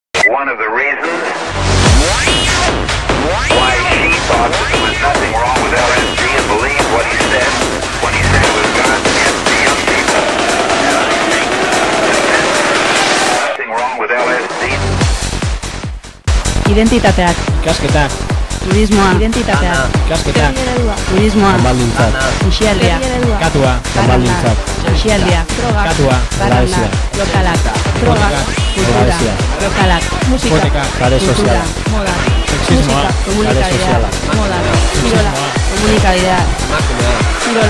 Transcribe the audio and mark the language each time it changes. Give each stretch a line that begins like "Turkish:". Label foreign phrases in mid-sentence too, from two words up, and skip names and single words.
English: one of the reasons why she thought that there was nothing wrong with LSD and believed what he said when he said it was God's gift to young people. And I think nothing wrong with LSD.
Basque: Identitateak. Ikasketak. Turismoa. Identitateak. Ikasketak. Turismoa. Kanbaldintzak. Aisialdia. Katua. Kanbaldintzak. Aisialdia. Droga. Barranda. Lokalak. Droga. Kultura. Lokalak. Musika. Sare soziala. Moda. Sexismoa. Sare soziala. Moda. Kirola. Komunikabidea. Kirola.